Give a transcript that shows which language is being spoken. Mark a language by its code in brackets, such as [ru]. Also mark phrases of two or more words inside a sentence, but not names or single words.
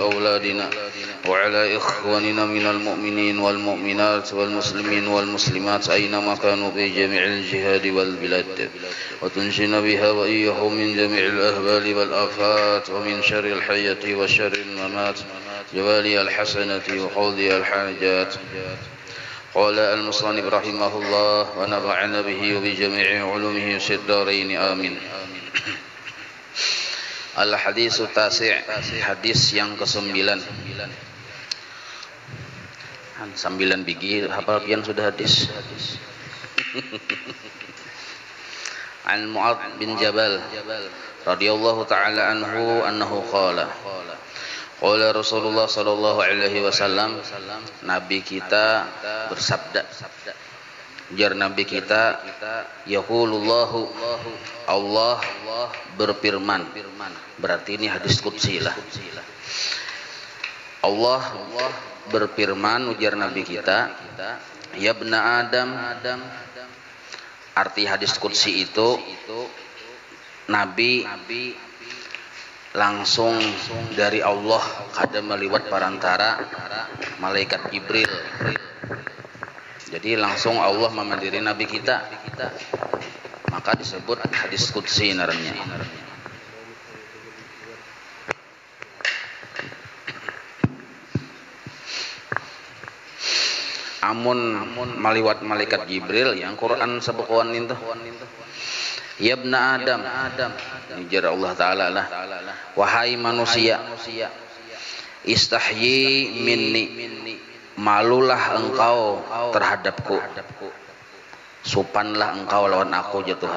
[ar] أولادنا وعلى إخواننا من المؤمنين والمؤمنات والمسلمين والمسلمات أينما كانوا في جميع الجهاد والبلاد وتنجينا بها وإياهم من جميع الأهوال والآفات ومن شر الحياة وشر الممات جوالي الحسنة وقضي الحاجات قال المصنف رحمه الله ونفعنا به وبجميع علومه في الدارين آمين. الحديث التاسع' [id] hadis yang ke-9. [bjn] 9 biji hafal pian sudah hadis. [ar] عن معاذ بن جبل رضي الله تعالى عنه قال قال رسول الله صلى الله عليه وسلم, [bjn] nabi kita bersabda, jar nabi kita, yaqulullahu, Allah berfirman, berarti ini hadis qudsi lah. [id] Allah berfirman, ujar nabi kita, [ar] يا ابن آدم. [bjn] Arti hadis qudsi itu nabi langsung dari Allah kada meliwat perantara malaikat Jibril. Jadi langsung Allah memandiri nabi kita, maka disebut hadis qudsi naranya. Amun maliwat malaikat Jibril yang Quran sebukuan itu, [ar] يا ابن آدم, [bjn] ujar Allah Ta'ala lah, wahai manusia, [ar] استحي مني, [bjn] malulah engkau terhadapku, supanlah engkau lawan aku ya Tuhan.